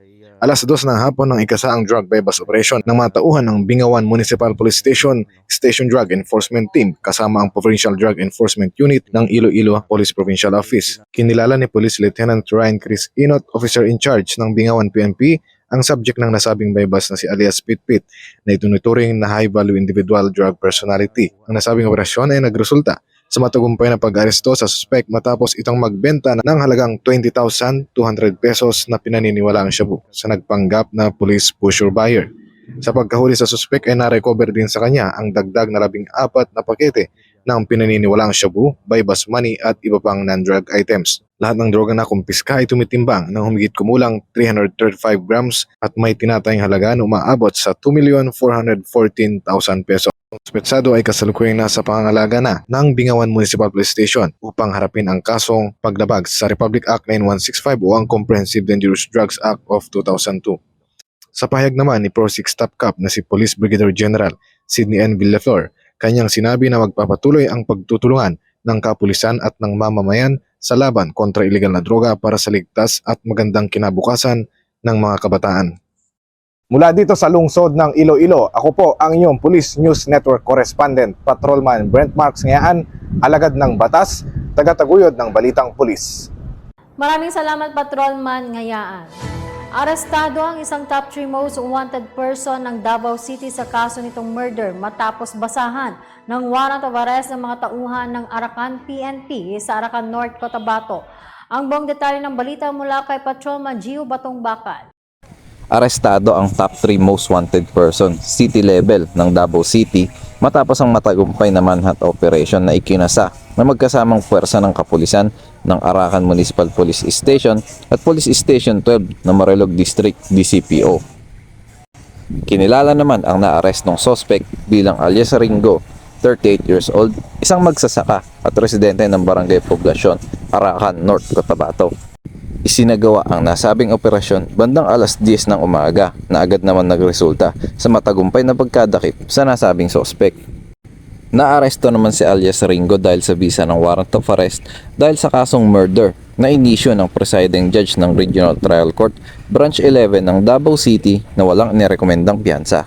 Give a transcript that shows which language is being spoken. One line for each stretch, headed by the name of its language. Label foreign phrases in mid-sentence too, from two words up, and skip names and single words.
Filipino: Alas 2 ng hapon ng ikasaang
English: drug buy-bust operation
Filipino: ng mga tauhan ng Bingawan Municipal Police Station, Station Drug Enforcement Team kasama ang Provincial Drug Enforcement Unit ng Iloilo Police Provincial Office. Kinilala ni Police Lieutenant Ryan Chris Inot,
English: Officer in Charge
Filipino: ng Bingawan PNP, ang subject ng nasabing buy-bust na si alias Pitpit na ituturing na
English: high-value individual drug personality.
Filipino: Ang nasabing operasyon ay nagresulta sa matagumpay na pag-aresto sa suspect matapos itong magbenta ng halagang 20,200 pesos na pinaniniwalaang shabu sa nagpanggap na
English: police pusher buyer.
Filipino: Sa pagkahuli sa suspect ay na-recover din sa kanya ang dagdag na 14 na pakete ng pinaniniwalaang shabu,
English: buy-bust money
Filipino: at iba pang
English: non-drug items.
Filipino: Lahat ng droga na kumpiska ay tumitimbang ng humigit kumulang 335 grams at may tinatayang halaga na umaabot sa 2,414,000 pesos. Ang suspetsado ay kasalukuyang nasa pangangalaga na ng Bingawan Municipal Police Station upang harapin ang kasong paglabag sa Republic Act 9165 o ang Comprehensive Dangerous Drugs Act of 2002. Sa pahayag naman ni Pro 6
English: Top Cop
Filipino: na si Police Brigadier General Sidney N. Villaflor, kanyang sinabi na magpapatuloy ang pagtutulungan ng kapulisan at ng mamamayan sa laban kontra iligal na droga para sa ligtas at magandang kinabukasan ng mga kabataan. Mula dito sa lungsod ng Iloilo, ako po ang inyong Police News Network Correspondent, Patrolman Brent Marks Ngayaan, alagad ng batas, tagataguyod ng Balitang Pulis. Maraming salamat, Patrolman Ngayaan. Arestado ang isang
English: top 3 most wanted person
Filipino: ng Davao City sa kaso nitong murder matapos basahan ng
English: warrant of arrest
Filipino: ng mga tauhan ng Arakan PNP sa Arakan North, Cotabato. Ang buong detalye ng balita mula kay Patrolman Gio Batong Bakal. Arestado ang
English: top 3 most wanted person, city level
Filipino: ng Davao City matapos ang matagumpay na
English: manhunt operation
Filipino: na ikinasa na magkasamang puwersa ng kapulisan ng Arakan Municipal Police Station at Police Station 12 ng Marilog District DCPO. Kinilala naman ang naarestong suspect bilang alias Ringo,
English: 38 years old,
Filipino: isang magsasaka at residente ng Barangay Poblasyon, Arakan North, Cotabato. Isinagawa ang nasabing operasyon bandang alas 10 ng umaga na agad naman nagresulta sa matagumpay na pagkadakip sa nasabing suspect. Naaresto naman si alias Ringo dahil sa bisa ng
English: warrant of arrest
Filipino: dahil sa kasong murder na inisyu ng
English: presiding judge
Filipino: ng Regional Trial Court Branch 11 ng Davao City na walang inirekomendang piyansa.